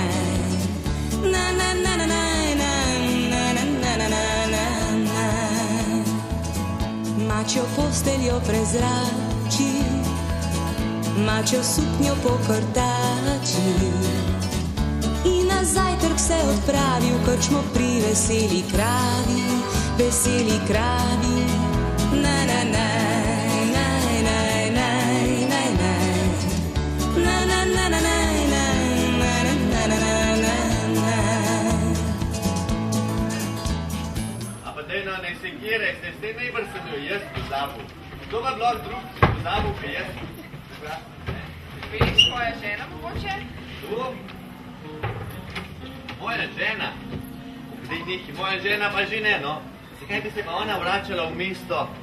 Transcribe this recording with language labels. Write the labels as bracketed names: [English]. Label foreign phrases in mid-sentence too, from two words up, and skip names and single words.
[Slovenian] Ne, ne, ne, ne, ne, ne, ne, ne, ne, ne, ne. Mačjo posteljo prezrači, mačjo suknjo pokrtači in na zajtrk se odpravi v krčmo pri veseli kravi. Ne, ne, ne, ne, ne, ne, ne, ne. Ne, ne, ne, ne, ne, ne, ne, ne, ne, ne, ne. A pa dej, no, ne se kjere, se najbolj sem jo jaz pozabil. Kdo pa bilo drug pozabil, kaj jaz? Veš, moja žena mogoče? Tu? Moja žena? Zdaj neki, moja žena pa že ne, no. Zakaj bi se pa ona vračala v mesto?